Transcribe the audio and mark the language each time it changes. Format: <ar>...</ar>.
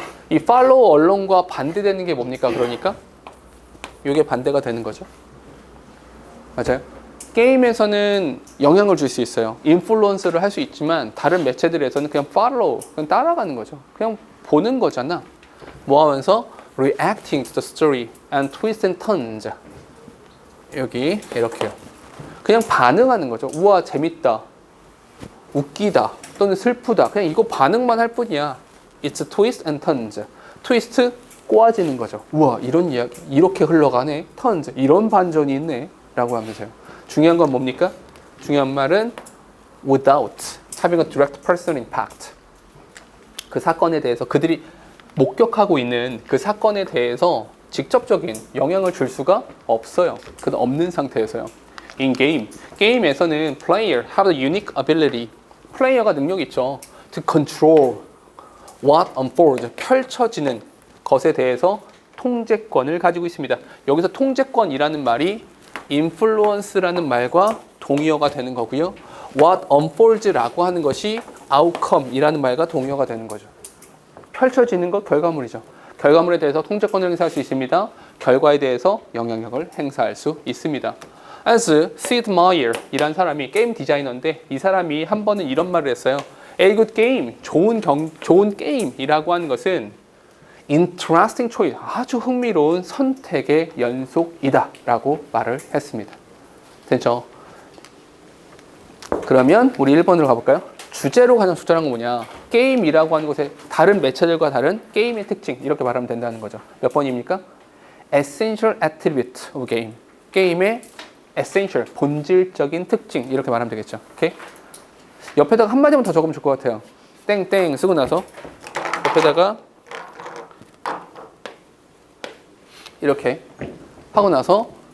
<ko>이 follow along과 반대되는 게 뭡니까? 그러니까 이게 반대가 되는 거죠. 맞아요? 게임에서는 영향을 줄 수 있어요. 인플루언스를 할 수 있지만 다른 매체들에서는 그냥 follow, 그냥 따라가는 거죠. 그냥 보는 거잖아. 뭐 하면서?</ko> <en>Reacting to the story and twists and turns.</en> <ko>여기 이렇게요. 그냥 반응하는 거죠. 우와 재밌다, 웃기다 또는 슬프다. 그냥 이거 반응만 할 뿐이야.</ko> <en>It's twist and turns.</en> <ko>트위스트 꼬아지는 거죠. 우와 이런 이야기 이렇게 흘러가네. turns 이런 반전이 있네 라고 하면서요. 중요한 건 뭡니까? 중요한 말은</ko> <en>without having a direct personal impact.</en> <ko>그 사건에 대해서 그들이 목격하고 있는 그 사건에 대해서 직접적인 영향을 줄 수가 없어요. 그 없는 상태에서요.</ko> <en>In game,</en> <ko>게임에서는</ko> <en>player have the unique ability.</en> <ko>플레이어가 능력이 있죠.</ko> <en>To control what unfolds.</en> <ko>펼쳐지는 것에 대해서 통제권을 가지고 있습니다. 여기서 통제권이라는 말이 influence라는 말과 동의어가 되는 거고요.</ko> <en>What unfolds</en> <ko>라고 하는 것이 outcome이라는 말과 동의어가 되는 거죠. 펼쳐지는 것 결과물이죠. 결과물에 대해서 통제권을 행사할 수 있습니다. 결과에 대해서 영향력을 행사할 수 있습니다. As Sid Meier이란 사람이 게임 디자이너인데 이 사람이 한 번은 이런 말을 했어요.</ko> <en>A good game,</en> <ko>좋은 게임이라고 하는 것은</ko> <en>interesting choice,</en> <ko>아주 흥미로운 선택의 연속이다 라고 말을 했습니다. 됐죠? 그러면 우리 1번으로 가볼까요? 주제로 가장 적절한 건 뭐냐? 게임이라고 하는 것에 다른 매체들과 다른 게임의 특징 이렇게 말하면 된다는 거죠. 몇 번입니까?</ko> <en>Essential attribute of game.</en> <ko>게임의 essential, 본질적인 특징 이렇게 말하면 되겠죠. 오케이? 옆에다가 한마디만 더 적으면 좋을 것 같아요. 땡땡 쓰고 나서 옆에다가 이렇게 하고 나서</ko>